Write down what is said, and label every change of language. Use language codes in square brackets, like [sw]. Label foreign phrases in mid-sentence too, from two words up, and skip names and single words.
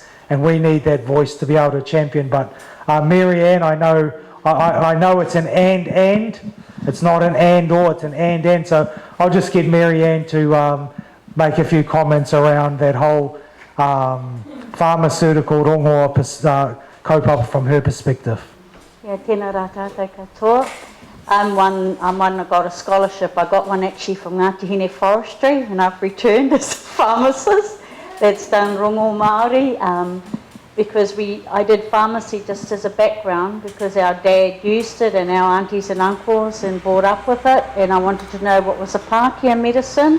[en] And we need that voice to be able to champion. But Mary Ann, I know it's an and. It's not an and or, it's an and. So I'll just get Mary Ann to make a few comments around that whole pharmaceutical [mi] rongoa kaupapa [en] from her perspective. Yeah, [mi] tēnā rā tātou katoa. [en] I'm one that got a scholarship. I got one actually from Ngati Hine Forestry, and I've returned as a pharmacist that's done [mi] rongoa Māori, [en] because I did pharmacy just as a background because our dad used it and our aunties and uncles and brought up with it, and I wanted to know what was a Pākehā medicine.